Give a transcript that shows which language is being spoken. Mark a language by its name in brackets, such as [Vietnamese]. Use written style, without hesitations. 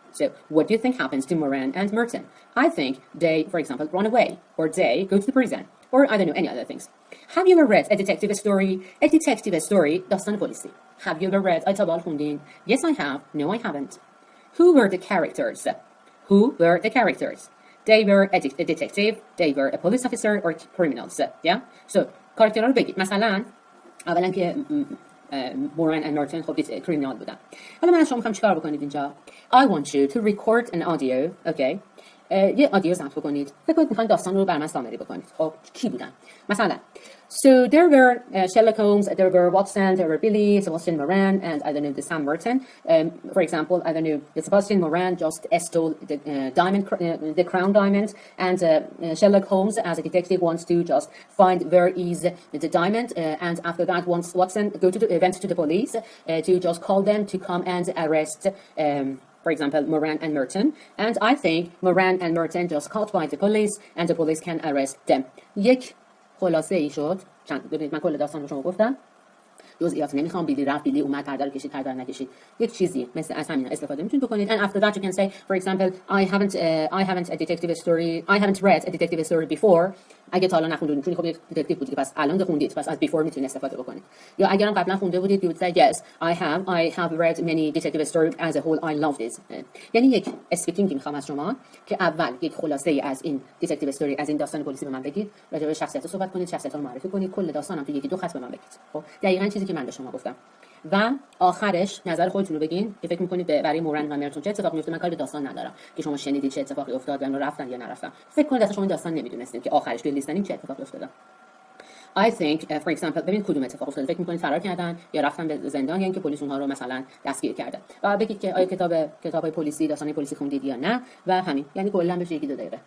[English] So, what do you think happens to Moran and Merton? I think they, for example, run away, or they go to the prison, or I don't know, any other things. Have you ever read a detective story? A detective story, [Persian] داستان پلیسی. [English] Have you ever read [Persian] آیتا خوندین? [English] Yes, I have. No, I haven't. Who were the characters? Who were the characters? They were a detective, they were a police officer, or criminals. Yeah? [Persian] So, کاراکترها رو بگید. مثلا اولا که موران and Merton خب کریمینال بودن. حالا من از شما میخوام چیکار بکنید اینجا؟ [English] I want you to record an audio, okay? [Persian] یه آدیو ضبط بکنید. فکر کنید میخواین داستان رو بر من سامری بکنید. خب کی بودن؟ مثلا [English] So there were Sherlock Holmes, there were Watson, there were Billy, Sebastian Moran, and I don't know, the Sam Merton. For example, I don't know, the Sebastian Moran just stole the diamond, the crown diamond, and Sherlock Holmes, as a detective, wants to just find where is the diamond, and after that, once Watson went to the police to just call them to come and arrest. For example, Moran and Merton, and I think Moran and Merton just caught by the police, and the police can arrest them. [Persian] یک خلاصه ای شد. ببینید من کل داستان رو شما گفتم. جزئیات نمیخوام. بیلی رفت، بیلی اومد، پرده رو کشید، پرده رو نکشید. یک چیزی مثل از همین استفاده میتونید بکنید. [English] And after that you can say, for example, I haven't a detective story. I haven't read a detective story before. [Persian] اگه تا الان نخوندید چون خب یک detective بودید پس الان خوندید پس از before میتونید استفاده بکنید. یا اگرم قبلا خونده بودید [English] you would say yes I have read many detective stories as a whole I love this. [Persian] یعنی یک اسپیکینگ میخوام از شما که اول یک خلاصه ای از این detective story از این داستان پلیسی به من بگید، راجع به شخصیت صحبت کنید، شخصیت رو معرفی کنید، کل داستانم تو یکی دو خط به من بگید. خب دقیقاً چیزی که من به شما گفتم. و آخرش نظر خودتون رو بگین که فکر می‌کنید برای مورن و مرتون چه اتفاقی میفته. من کاری به داستان ندارم که شما شنیدید چه اتفاقی افتاد یا رفتن یا نرفتن. فکر کنید اصلا شما داستان نمیدونستید که آخرش توی لیستنینگ چه اتفاقی افتاد. [English] I think for example [Persian] ببین کدوم اتفاق افتاده. فکر می‌کنید فرار کردن یا رفتن به زندان یا اینکه پلیس اونها رو مثلا دستگیر کرده. و بگید که آیا کتابای پلیسی داستان پلیسی خوندید یا نه و همین. یعنی کلا بشه یکی دو دقیقه.